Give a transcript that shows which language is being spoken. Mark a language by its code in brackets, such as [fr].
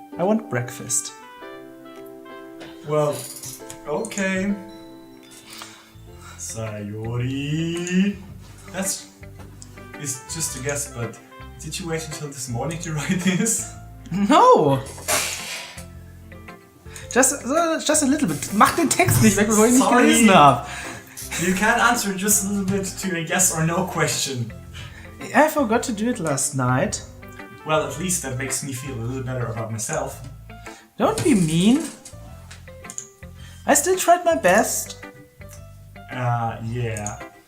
[en] I want breakfast. Well, okay. Sayori. It's just a guess, but did you wait until this morning to write this? No! Just a little bit. [de] Mach den Text nicht weg, bevor ich nicht gelesen habe. [en] You can't answer just a little bit to a yes or no question. I forgot to do it last night. Well, at least that makes me feel a little better about myself. Don't be mean. I still tried my best. Yeah.